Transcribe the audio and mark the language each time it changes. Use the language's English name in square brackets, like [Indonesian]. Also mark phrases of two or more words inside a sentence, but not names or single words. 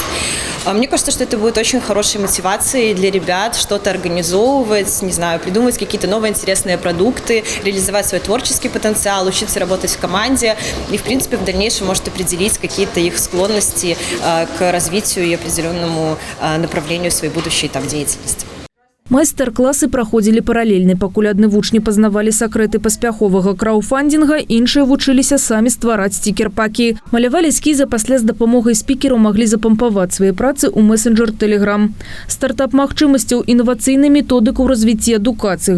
[Russian] Мне кажется, что это будет очень хорошей мотивацией для ребят что-то организовывать, не знаю, придумывать какие-то новые интересные продукты, реализовать свой творческий потенциал, учиться работать в команде и, в принципе, в дальнейшем может определить какие-то их склонности к развитию и определенному направлению своей будущей деятельности. [Belarusian] Майстар-класы праходзілі паралельна, пакуль адны вучні пазнавалі сакрэты паспяховага краўдфандинга, іншыя вучыліся самі ствараць стикер-пакі. Малявалі эскізы, пасля з дапамогай спікераў маглі запампаваць свае працы ў месенджер Telegram. Стартап магчымасцяў, інавацыйнай методыку ў развіцці адукацыі.